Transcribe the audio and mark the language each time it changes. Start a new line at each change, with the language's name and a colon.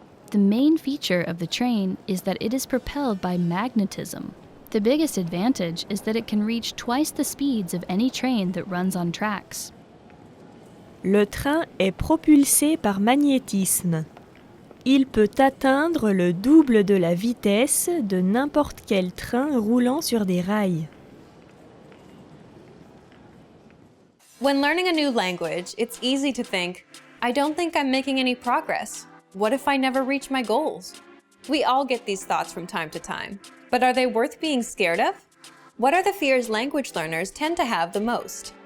English: The main feature of the train is that it is propelled by magnetism. The biggest advantage is that it can reach twice the speeds of any train that runs on tracks.
French: Le train est propulsé par magnétisme. Il peut atteindre le double de la vitesse de n'importe quel train roulant sur des rails.
English: When learning a new language, it's easy to think, I don't think I'm making any progress. What if I never reach my goals? We all get these thoughts from time to time. But are they worth being scared of? What are the fears language learners tend to have the most?